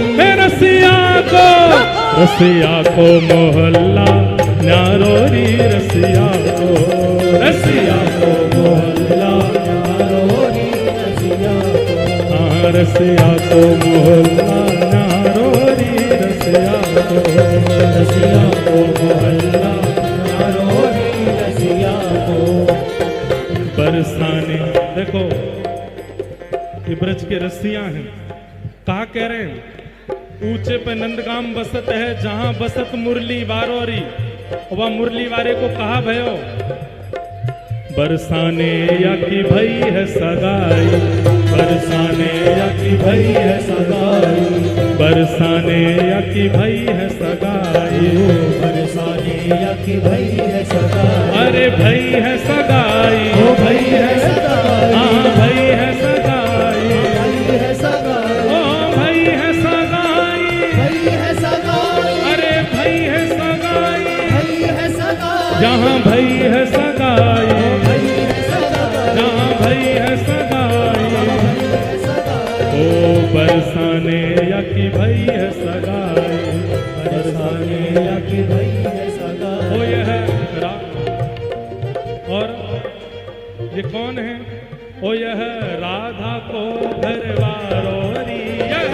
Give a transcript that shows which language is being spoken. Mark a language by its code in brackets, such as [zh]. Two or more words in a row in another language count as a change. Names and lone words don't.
[bra] हे रसिया को मोहल्ला न्यारोरी, रसिया को मोहल्ला न्यारोरी, रसिया को, हाँ रसिया को मोहल्ला न्यारोरी, रसिया को मोहल्ला न्यारोरी, रसिया को। बरसाने। [hi] देखो ये ब्रज के रसिया हैं, कहा कह रहे हैं, [bra] ऊंचे पे नंदगाम बसत है, जहां बसत मुरली वारोरी। वह मुरली वारे को कहा भयो, बरसाने या की भई है सगाई, बरसाने या की भई है सगाई, बरसाने या की भई है सगाई, बरसाने या की भई है सगाई। अरे भई है सगाई, ओ भई है सगाई, हाँ भई है सगाई, भई है सगाई, ओ भई है सगाई, भई है सगाई, अरे भई है सगाई, भई है सगाई, जहाँ भई है सगाई, भई है सगाई, जहाँ भई है सगाई, भई है सगाई। ओ बरसाने या की भई है सगाई, बरसाने या की भई है सगाई। [hi] ओ ये है और ये कौन है? [bra] ओ यह राधा को घरवारोरी, यह